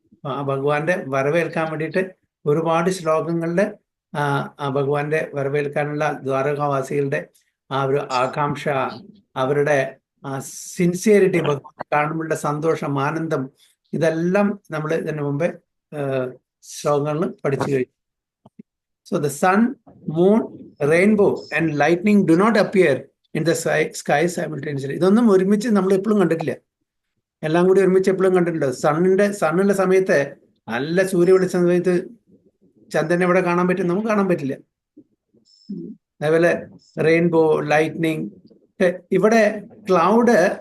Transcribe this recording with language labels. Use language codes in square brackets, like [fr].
[ml] ആ ഭഗവാന്റെ വരവേൽക്കാൻ വേണ്ടിയിട്ട് ഒരുപാട് ശ്ലോകങ്ങളില് ആ ഭഗവാന്റെ വരവേൽക്കാനുള്ള ദ്വാരകാവാസികളുടെ ആ ഒരു ആകാംക്ഷ, അവരുടെ ആ സിൻസിയറിറ്റി, ഭഗവാനെ കാണുമ്പോഴുള്ള സന്തോഷം, ആനന്ദം, ഇതെല്ലാം നമ്മൾ ഇതിനു മുമ്പേ ശ്ലോകങ്ങളിൽ പഠിച്ചു കഴിഞ്ഞു. [en] So the sun, moon, rainbow and lightning do not appear in the sky simultaneously. [ml] ഇതൊന്നും ഒരുമിച്ച് നമ്മൾ എപ്പോഴും കണ്ടിട്ടില്ല. എല്ലാം കൂടി ഒരുമിച്ച് എപ്പോഴും കണ്ടിട്ടുണ്ടോ? സണ്ണുള്ള സമയത്ത്, നല്ല സൂര്യ വെളിച്ച സമയത്ത് ചന്ദ്രനെ എവിടെ കാണാൻ പറ്റും? നമുക്ക് കാണാൻ പറ്റില്ല. അതേപോലെ റെയിൻബോ, ലൈറ്റ്നിങ്, ഇവിടെ ക്ലൗഡ്.